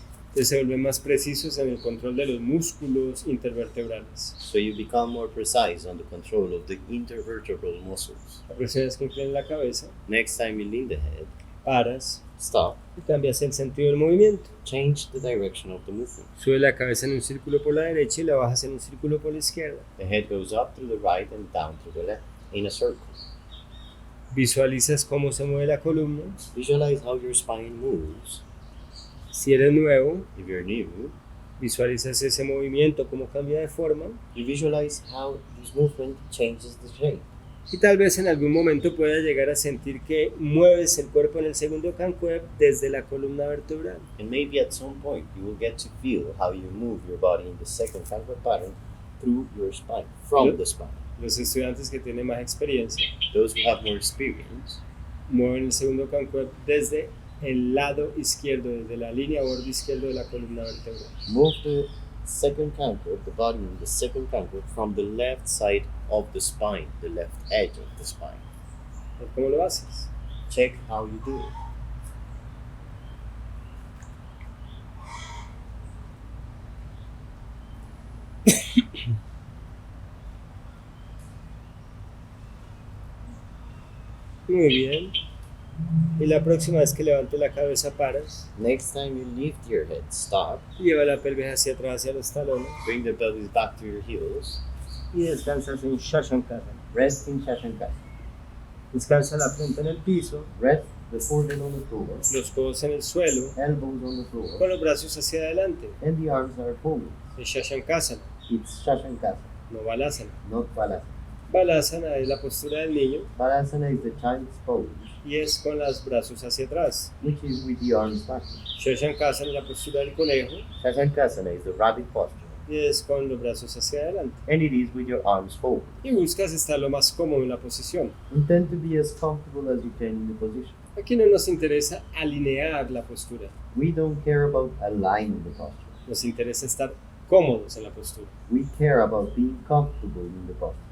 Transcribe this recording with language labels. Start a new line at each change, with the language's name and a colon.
Spanish: Entonces se vuelven más precisos en el control de los músculos intervertebrales.
English: So you become more precise on the control of the intervertebral muscles.
Spanish: La próxima vez que inclines la cabeza,
English: Next time you lean the head,
Spanish: paras
English: stop,
Spanish: y cambias el sentido del movimiento.
English: change the direction of the movement.
Spanish: Sube la cabeza en un círculo por la derecha y la bajas en un círculo por la izquierda.
English: The head goes up through the right and down through the left in a circle.
Spanish: Visualizas cómo se mueve la columna.
English: Visualize how your spine moves.
Spanish: Si eres nuevo,
English: If you're new,
Spanish: visualizas ese movimiento, cómo cambia de forma.
English: you visualize how this movement changes the shape.
Spanish: Y tal vez en algún momento puedas llegar a sentir que mueves el cuerpo en el segundo cancuer desde la columna vertebral.
English: And maybe at some point you will get to feel how you move your body in the second canker pattern through your spine, from the spine.
Spanish: Los estudiantes que tienen más experiencia
English: Those who have more experience
Spanish: mueven el segundo cancuer desde el lado izquierdo, desde la línea borde izquierdo de la columna vertebral.
English: move the second canker, the body in the second canker, from the left side of the spine, the left edge of the spine.
Spanish: ¿Cómo lo haces?
English: Check how you do it.
Spanish: Muy bien. Y la próxima vez que levantes la cabeza, paras.
English: Next time you lift your head, stop,
Spanish: Lleva la pelvis hacia atrás, hacia los talones.
English: bring the pelvis back to your heels,
Spanish: Y descansas en shashankasana.
English: rest in shashankasana.
Spanish: Descansa la frente en el piso,
English: Rest the forehead on the floor,
Spanish: los codos en el suelo,
English: elbows on the floor,
Spanish: con los brazos hacia adelante.
English: and the arms are forward.
Spanish: Es shashankasana,
English: It's shashankasana,
Spanish: no balasana.
English: not balasana.
Spanish: Balasana es la postura del niño
English: Balasana is the child's pose,
Spanish: y es con los brazos hacia atrás.
English: which is with the arms backward.
Spanish: Shashankasana es la postura del conejo
English: Shashankasana is the rabbit posture,
Spanish: y es con los brazos hacia adelante.
English: and it is with your arms forward.
Spanish: Y buscas estar lo más cómodo en la posición.
English: Intend to be as comfortable as you can in the position.
Spanish: Aquí no nos interesa alinear la postura,
English: We don't care about aligning the posture.
Spanish: nos interesa estar cómodos en la postura.
English: We care about being comfortable in the posture.